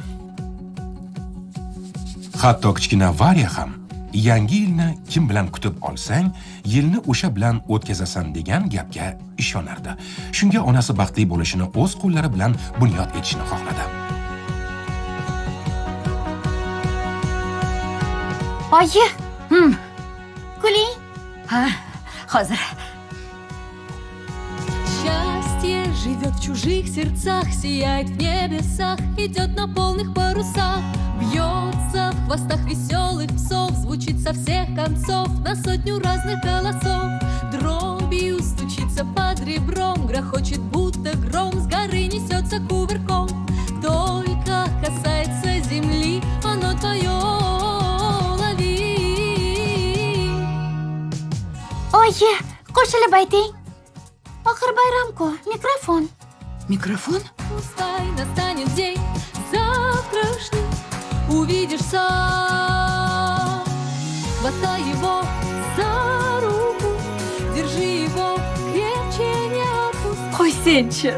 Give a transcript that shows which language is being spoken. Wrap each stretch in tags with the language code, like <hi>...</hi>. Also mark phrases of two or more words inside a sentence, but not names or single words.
<uz>Hatto kichkina Varya ham yangi yilni kim bilan kutib olsang, yilni o'sha bilan o'tkazasan degan gapga ishonardi. Shunga onasi baxtli bo'lishini o'z qo'llari bilan bunyod etishni xohladi. Oyi, kuling. Ha, hozir.</uz> <ru>Счастье живет в чужих сердцах, сияет в небесах, идет на полных парусах, бьется в хвостах веселых псов, звучит со всех концов на сотню разных голосов. Дробью стучится под ребром, грохочет будто гром, с горы несется кувырком. Только касается земли, оно твое, лови.</ru> <uz>Oyi, qo'shilib ayting. Oxir bayram-ku, mikrofon. Mikrofon?</uz> <ru>Пускай настанет день завтрашний, увидишь сам. Хватай его за руку, держи его крепче, не отпускай.</ru> <uz>Qo'ysin-chi.</uz>